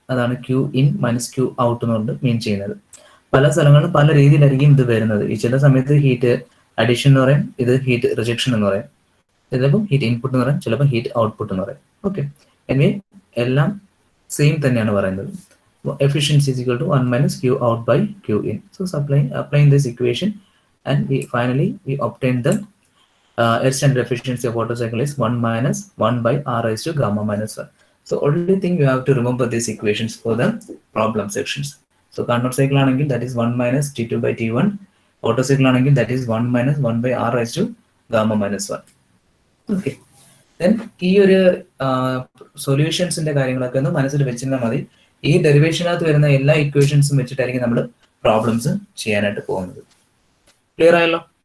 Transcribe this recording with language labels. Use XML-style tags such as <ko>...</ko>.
<ml>അതാണ് Q in minus Q out എന്നുകൊണ്ട് മീൻ ചെയ്യുന്നത്. പല സ്ഥലങ്ങളിലും പല രീതിയിലായിരിക്കും ഇത് വരുന്നത്. ഈ ചില സമയത്ത് ഹീറ്റ് അഡീഷൻ എന്ന് പറയും, ഇത് ഹീറ്റ് റിജക്ഷൻ എന്ന് പറയും, ചിലപ്പോൾ ഹീറ്റ് ഇൻപുട്ട് എന്ന് പറയും, ചിലപ്പോൾ ഹീറ്റ് ഔട്ട്പുട്ട് എന്ന് പറയും. ഓക്കെ, എനിവേ എല്ലാം സെയിം തന്നെയാണ് പറയുന്നത്.</ml> <en>Efficiency is equal to 1 minus Q out by Q in. So applying this equation, and finally we obtain the air standard efficiency of Otto cycle is 1 minus 1 by R raised to gamma minus 1. So only thing you have to remember these equations for the problem sections. So Carnot cycle anengil that is 1 minus T2 by T1. Otto cycle anengil that is 1 minus 1 by R raised to gamma minus 1. Okay.</en> <ml>Then ഈ ഒരു സൊല്യൂഷൻസിന്റെ കാര്യങ്ങളൊക്കെ ഒന്ന് മനസ്സിൽ വെച്ചിരുന്നാൽ മതി. ഈ ഡെറിവേഷനകത്ത് വരുന്ന എല്ലാ ഇക്വേഷൻസും വെച്ചിട്ടായിരിക്കും നമ്മൾ പ്രോബ്ലംസ് ചെയ്യാനായിട്ട് പോകുന്നത്. ക്ലിയർ ആയല്ലോ?</ml>